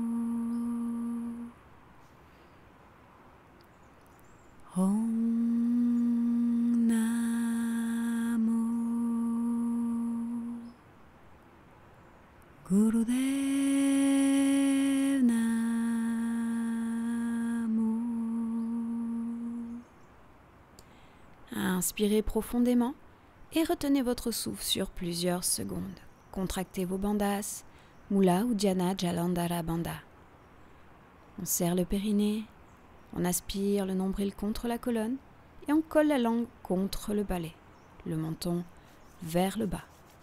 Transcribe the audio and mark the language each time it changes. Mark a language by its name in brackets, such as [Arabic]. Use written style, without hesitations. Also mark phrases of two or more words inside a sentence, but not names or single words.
[Sanskrit] ॐ नमो गुरुदेव नमो. [French] Inspirez profondément et retenez votre souffle sur plusieurs secondes. Contractez vos bandhas, Mula Uddiyana Jalandhara Bandha. On serre le périnée, on aspire le nombril contre la colonne et on colle la langue contre le palais, le menton vers le bas.